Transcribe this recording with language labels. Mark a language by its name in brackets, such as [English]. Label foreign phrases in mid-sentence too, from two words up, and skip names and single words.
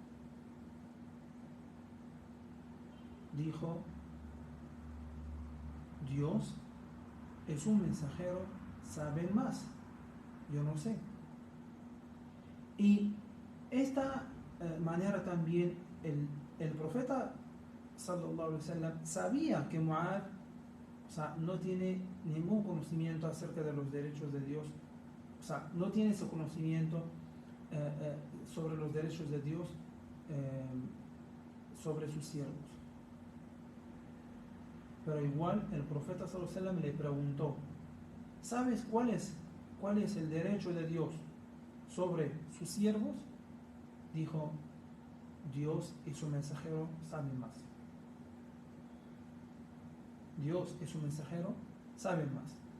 [Spanish] Dijo: Dios es un mensajero, saben más, yo no sé. Y esta manera también el profeta [Arabic] صلى الله عليه وسلم [Spanish] sabía que Mu'adh, no tiene ningún conocimiento acerca de los derechos de Dios, no tiene ese conocimiento sobre los derechos de Dios sobre sus siervos. Pero igual el profeta [Arabic] صلى الله عليه وسلم [Spanish] le preguntó: ¿sabes cuál es el derecho de Dios sobre sus siervos? Dijo: Dios y su mensajero saben más. Dios y su mensajero saben más.